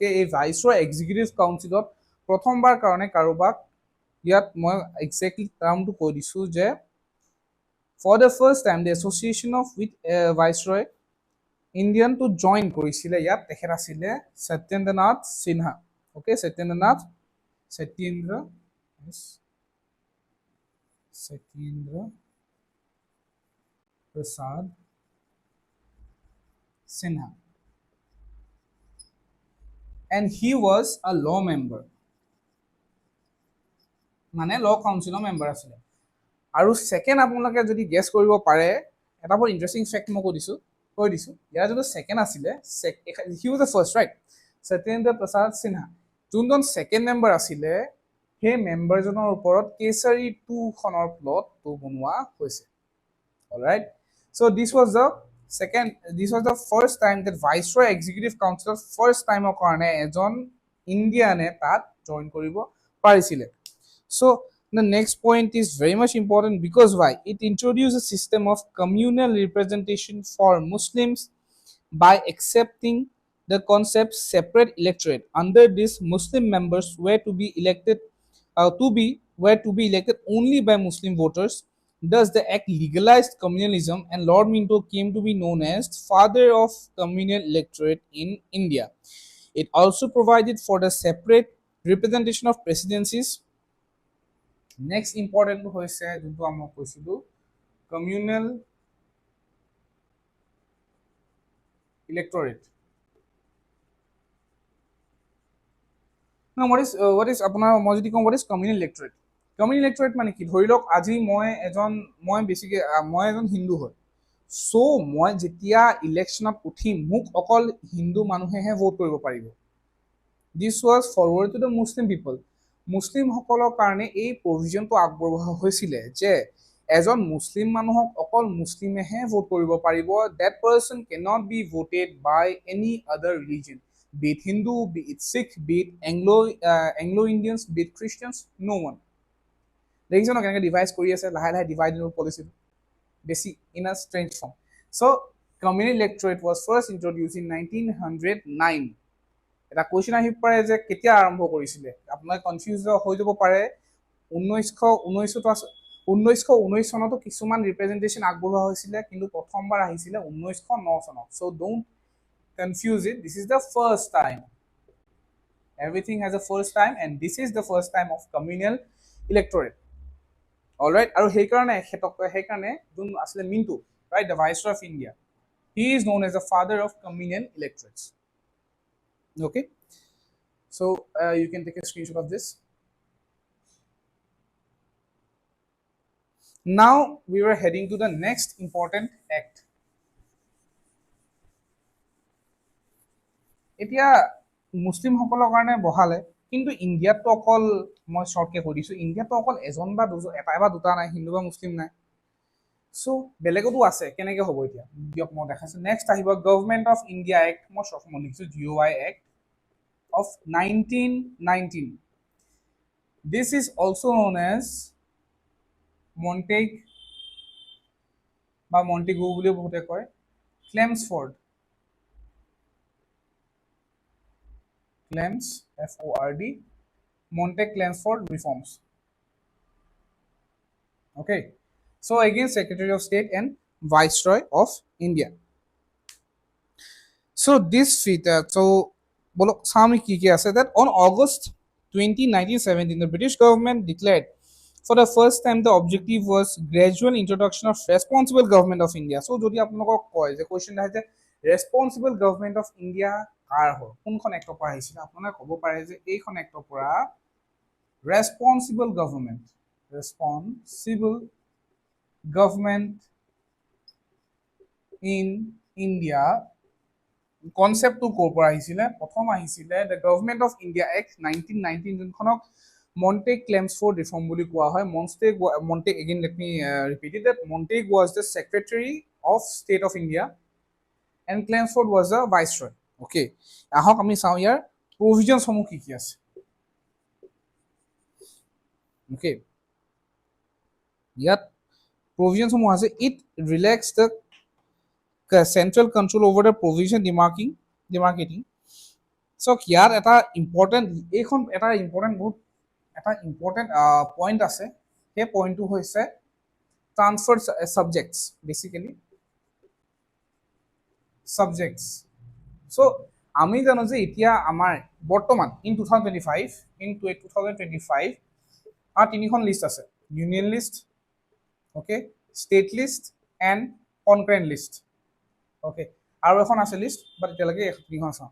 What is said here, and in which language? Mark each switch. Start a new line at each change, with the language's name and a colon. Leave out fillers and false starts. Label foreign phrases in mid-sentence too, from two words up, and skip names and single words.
Assamese: এই ভাইচৰয় এক্সিকিউটিভ কাউন্সিলত প্ৰথমবাৰ কাৰণে কাৰোবাক, ইয়াত মই একজেক্টলি টাৰ্মটো কৈ দিছোঁ যে
English: for the first time the association of with Viceroy
Assamese: ইণ্ডিয়ানটো জইন কৰিছিলে, ইয়াত তেখেত আছিলে সত্যেন্দ্ৰ নাথ সিনহা, অ'কে, সত্যেন্দ্ৰ প্ৰসাদ সিনহা,
English: and he was a law member,
Assamese: মানে ল কাউন্সিলৰ মেম্বাৰ আছিলে। আৰু ছেকেণ্ড আপোনালোকে যদি গেছ কৰিব পাৰে, এটা বৰ
English: interesting fact
Assamese: মই কৈ দিছোঁ, ইয়াৰ যোনটো ছেকেণ্ড আছিলে,
English: he was the first, right,
Assamese: সত্যেন্দ্ৰ প্ৰসাদ সিনহা, যোনজন
English: second member
Assamese: আছিলে, সেই মেম্বাৰজনৰ ওপৰত কেচাৰী 2 খনৰ প্লটটো বনোৱা হৈছে।
English: alright, so this was the first time that Viceroy executive
Assamese: কাউন্সিলৰ ফাৰ্ষ্ট টাইমৰ কাৰণে এজন ইণ্ডিয়ানে তাত জইন কৰিব পাৰিছিলে।
English: So the next point is very much important because why? It introduced a system of communal representation for Muslims by accepting the concept separate electorate. Under this, Muslim members were to be elected only by Muslim voters. Thus, the act legalized communalism, and Lord Minto came to be known as father of communal electorate in India. It also provided for the separate representation of presidencies.
Assamese: নেক্সট ইম্পৰ্টেণ্টটো হৈছে যোনটো মই কৈছিলোঁ
English: communal electorate. what is
Assamese: আপোনাৰ মই যদি কওঁ
English: what is communal electorate, communal electorate
Assamese: মানে কি, ধৰি লওক আজি মই এজন হিন্দু হয়, চ' মই যেতিয়া ইলেকশ্যনত উঠিম মোক অকল হিন্দু মানুহেহে ভোট কৰিব পাৰিব।
English: this was forward to the Muslim people,
Assamese: মুছলিমসকলৰ কাৰণে এই প্ৰভিজনটো আগবঢ়োৱা হৈছিলে যে এজন মুছলিম মানুহক অকল মুছলিমেহে ভোট কৰিব পাৰিব,
English: that person can not be voted by any other religion, be it Hindu, be it Sikh, be it Anglo-Indians, be it Christians, no one.
Assamese: দেখিছে ন কেনেকৈ ডিভাইড কৰি আছে, লাহে লাহে ডিভাইড পলিচিটো বেছি
English: in a strange form. so communal electorate was first introduce in 1909.
Assamese: এটা কুৱেশ্যন আহি পাৰে যে কেতিয়া আৰম্ভ কৰিছিলে, আপোনালোকে কনফিউজ হৈ যাব পাৰে। 1919 চনতো কিছুমান ৰিপ্ৰেজেণ্টেশ্যন আগবঢ়োৱা হৈছিলে, কিন্তু প্ৰথমবাৰ আহিছিলে 1909 চনত।
English: so don't confuse it, this is the first time, everything has a first time and this is the first time of communal electorate. All right,
Assamese: আৰু সেইকাৰণে যোন আছিলে মিণ্টু,
English: right, the viceroy of India, he is known as the father of communal electorates. Okay, so you can take a screenshot of this. Now we were heading to the next important act.
Assamese: এতিয়া মুছলিমসকলৰ কাৰণে বহালে, কিন্তু ইণ্ডিয়াততো অকল, মই শ্বৰ্টকে কৈ দিছোঁ, ইণ্ডিয়াততো অকল এজন বা দুজন, এটা বা দুটা নাই, হিন্দু বা মুছলিম নাই, চ' বেলেগতো আছে। কেনেকৈ হ'ব এতিয়া দিয়ক মই দেখাইছোঁ। নেক্সট আহিব গভৰ্ণমেণ্ট অফ ইণ্ডিয়া এক্ট, মই শ্বৰ্ট লিখিছোঁ GOI এক্ট অফ 1919.
English: this is also known as
Assamese: মণ্টেগ বা মণ্টেগু বুলিও বহুতে কয়, ক্লেমছফৰ্ড,
English: FORD, Montague-Chelmsford reforms. Okay, so again Secretary of State and Viceroy of India. So this feature, so Sami Kiki said that on August 20, 1917, the British government declared for the first time the objective was gradual introduction of responsible government of India.
Assamese: So যদি আপোনালোক কয় যে question আহে যে
English: responsible government of India
Assamese: কাৰ হয়, কোনখন এক্টৰ পৰা আহিছিলে, আপোনালোকে ক'ব পাৰে যে এইখন এক্টৰ পৰা
English: responsible government in India
Assamese: কনচেপ্টটো ক'ৰ পৰা আহিছিলে, প্ৰথম আহিছিলে দ্য গভৰ্ণমেণ্ট অফ ইণ্ডিয়া এক্ট 1919, যোনখনক Montague-Chelmsford reform বুলি কোৱা হয়।
English: Montague, again let me repeat it, that Montague was the Secretary of State of India and Chelmsford was the Viceroy.
Assamese: Okay, আহক আমি চাওঁ ইয়াৰ প্ৰভিজনসমূহ কি কি আছে। অ'কে, ইয়াত প্ৰভিজনসমূহ আছে,
English: it relax the central control over the provision demarcating.
Assamese: So ইয়াত এটা ইম্পৰ্টেণ্ট, এইখন এটা ইম্পৰ্টেণ্ট বহুত এটা ইম্পৰ্টেণ্ট পইণ্ট আছে, সেই পইণ্টটো হৈছে
English: transfer subjects, basically subjects.
Assamese: চ' আমি জানো যে এতিয়া আমাৰ বৰ্তমান ইন 2025 তিনিখন লিষ্ট আছে,
English: union list,
Assamese: অ'কে,
English: state list and concurrent list,
Assamese: অ'কে, আৰু এখন আছে লিষ্ট, বাট এতিয়ালৈকে তিনিখন চাওঁ।